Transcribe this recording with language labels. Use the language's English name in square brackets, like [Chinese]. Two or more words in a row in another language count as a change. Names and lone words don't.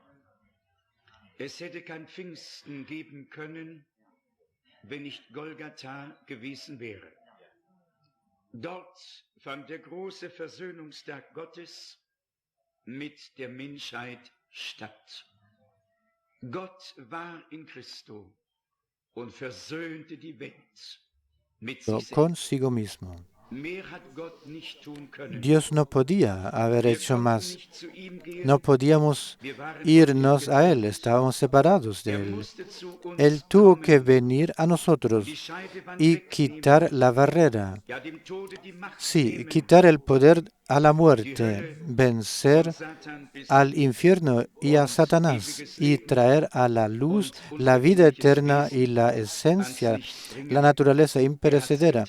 [German] Es hätte kein Pfingsten geben können, wenn nicht Golgatha gewesen wäre. Dort fand der große Versöhnungstag Gottes mit der Menschheit statt. Gott war in Christo und versöhnte die Welt mit sich [Spanish] consigo mismo. [German] Mehr hat Gott nicht tun können. [Spanish] Dios no podía haber hecho más. No podíamos irnos a Él, estábamos separados de Él. Él tuvo que venir a nosotros y quitar la barrera. Sí, quitar el poder a la muerte, vencer al infierno y a Satanás, y traer a la luz la vida eterna y la esencia, la naturaleza imperecedera.